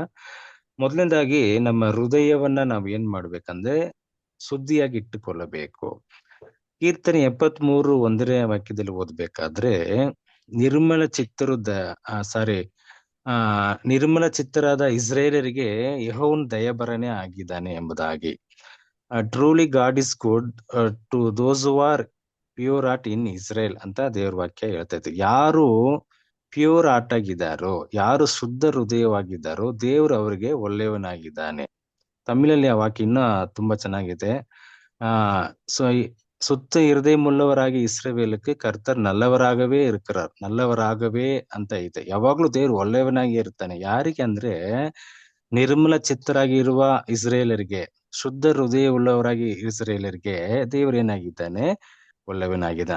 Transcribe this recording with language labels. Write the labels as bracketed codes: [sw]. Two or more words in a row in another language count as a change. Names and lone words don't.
[kn] ಮೊದಲನೇದಾಗಿ ನಮ್ಮ ಹೃದಯವನ್ನ ನಾವ್ ಏನ್ ಮಾಡ್ಬೇಕಂದ್ರೆ ಶುದ್ಧಿಯಾಗಿ ಇಟ್ಟುಕೊಳ್ಳಬೇಕು. ಕೀರ್ತನೆ 73:1 ವಾಕ್ಯದಲ್ಲಿ ಓದ್ಬೇಕಾದ್ರೆ, ನಿರ್ಮಲ ಚಿತ್ತರಾದ ಇಸ್ರೇಲರಿಗೆ ಯೆಹೋವನು ದಯಾಬರನೇ ಆಗಿದ್ದಾನೆ ಎಂಬುದಾಗಿ. [en] Truly God is good to those who are pure heart in Israel [kn] ಅಂತ ದೇವ್ರ ವಾಕ್ಯ ಹೇಳ್ತಾ ಇತ್ತು. ಯಾರು [en] pure heart [kn] ಆಗಿದ್ದಾರೋ, ಯಾರು ಶುದ್ಧ ಹೃದಯವಾಗಿದ್ದಾರೋ, ದೇವ್ರು ಅವರಿಗೆ ಒಳ್ಳೆಯವನಾಗಿದ್ದಾನೆ. ತಮಿಳಲ್ಲಿ ಆ ವಾಕ್ಯ ಇನ್ನ ತುಂಬಾ ಚೆನ್ನಾಗಿದೆ. [ta] சுத்த இருதயமுள்ளவராಗಿ இஸ்ராயேலுக்கு கர்த்தர் நல்லவராகவே இருக்கிறார், நல்லவராகவே [kn] ಅಂತ ಐತೆ. ಯಾವಾಗ್ಲೂ ದೇವ್ರು ಒಳ್ಳೆಯವನಾಗಿ ಇರ್ತಾನೆ. ಯಾರಿಗೆ ಅಂದ್ರೆ, ನಿರ್ಮಲ ಚಿತ್ತರಾಗಿ ಇರುವ ಇಸ್ರೇಲರಿಗೆ, ಶುದ್ಧ ಹೃದಯ ಉಳ್ಳವರಾಗಿ ಇಸ್ರೇಲರಿಗೆ ದೇವ್ರು ಏನಾಗಿದ್ದಾನೆ, ಒಳ್ಳೆಯವನಾಗಿದ್ದಾನೆ.